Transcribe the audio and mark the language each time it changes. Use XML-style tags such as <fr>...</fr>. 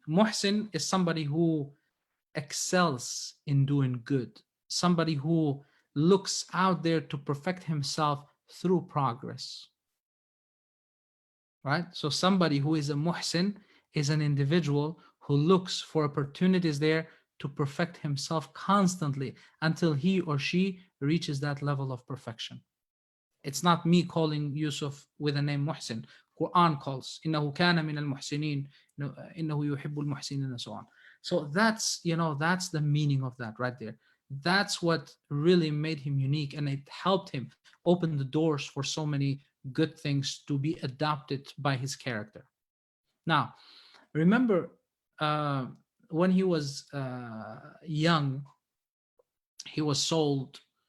<en>Muhsin is somebody who excels in doing good, somebody who looks out there to perfect himself through progress. Right? So somebody who is a muhsin is an individual who looks for opportunities there to perfect himself constantly until he or she reaches that level of perfection. It's not me calling Yusuf with the name Muhsin. Quran calls</en> <ar>إنه كان من المحسنين إنه يحب المحسنين, and so on.</ar> <en>So that's the meaning of that right there. That's what really made him unique, and it helped him open the doors for so many good things to be adopted by his character. Now, remember when he was young, he was sold.</en>